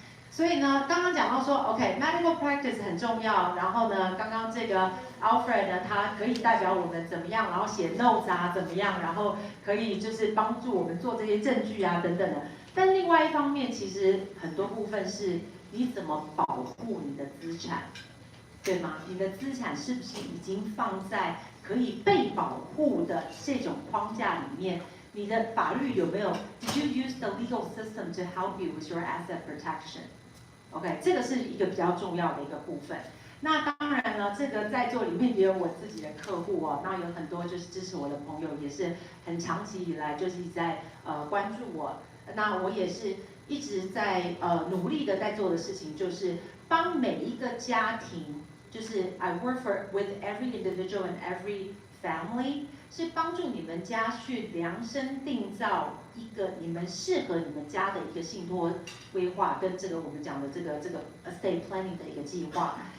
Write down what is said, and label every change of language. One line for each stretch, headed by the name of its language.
Chinese: 所以呢，刚刚讲到说 ，OK，medical practice 很重要，然后呢，刚刚这个 Alfred 呢，他可以代表我们怎么样，然后写 notes 啊，怎么样，然后可以就是帮助我们做这些证据啊等等的。但另外一方面，其实很多部分是你怎么保护你的资产，对吗？你的资产是不是已经放在可以被保护的这种框架里面？你的法律有没有 ？
English: Did you use the legal system to help you with your asset protection？
Chinese: OK， 这个是一个比较重要的一个部分。那当然呢，这个在座里面也有我自己的客户哦，那有很多就是支持我的朋友，也是很长期以来就是一直在关注我。那我也是一直在努力的在做的事情，就是帮每一个家庭，就是
English: I work with every individual and every family，
Chinese: 是帮助你们家去量身定造一个你们适合你们家的一个信托规划，跟这个我们讲的这个 estate planning 的一个计划。